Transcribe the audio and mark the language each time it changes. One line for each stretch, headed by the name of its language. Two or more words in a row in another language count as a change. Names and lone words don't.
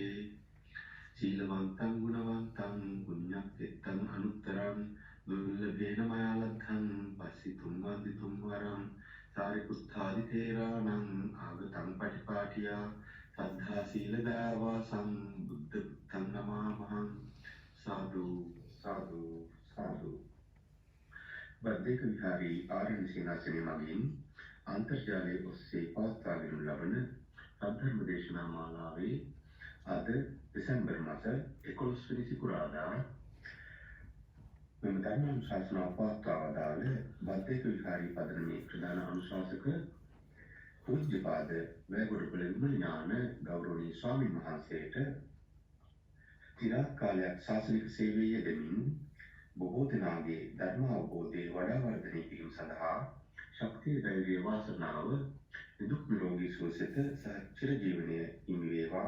Pali: සීලවන්තං ගුණවන්තං පුඤ්ඤක්ඛෙත්තං අනුත්තරං දුර්ලභේන මයාලද්ධං පස්සිතුම් වන්දිතුම් වරං සාරිපුත්තාදි තේරාණං ආගතං පටිපාටියා සද්ධා සීල දාවාසං බුද්ධ පුත්තං නමාමහං.
Sinhala: සාදු සාදු සාදු. බද්දේක විහාරී ආරණ්‍ය සේනාසනය මගින් අන්තර්ජාලයේ ඔස්සේ පවත්වාගෙන ලබන සද්ධර්ම දේශනා මාලාවේ අද දෙසැම්බර් මාස 11 වෙනි සිකුරාදා මෙම ධර්මානුශාසනාව පවත්වා වදාළ බද්දේක විහාරී පදනමේ ප්‍රධාන අනුශාසක පූජ්‍යපාද වැගොඩපොළ විමලඥාන ගෞරවනීය ස්වාමීන් වහන්සේට චිරාත් කාලයක් ශාසනික සේවයේ යෙදමින් බොහෝ දෙනාගේ ධර්ම අවබෝධය වඩා වර්ධනය කිරීම සඳහා ශක්තිය ධෛර්යය වාසනාව නිදුක් නිරෝගී සුවසෙත සහ චිරජීවනය හිමි වේවා.